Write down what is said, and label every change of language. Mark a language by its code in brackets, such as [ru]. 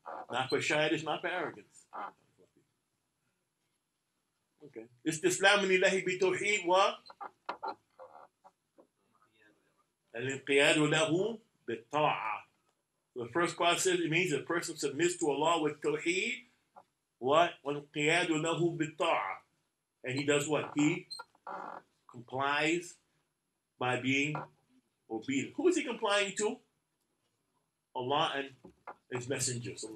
[en] Not for shyness, not for arrogance. Okay. [ar] استسلام لله بتوحيد و الانقياد له بالطاعة. [en] The first part says it means a person submits to Allah with tawheed. What? [ar] وَالْقِيَادُ لَهُ بِالطَّاعَةِ. [en] And he does what? He complies by being obedient. Who is he complying to? Allah and His Messenger.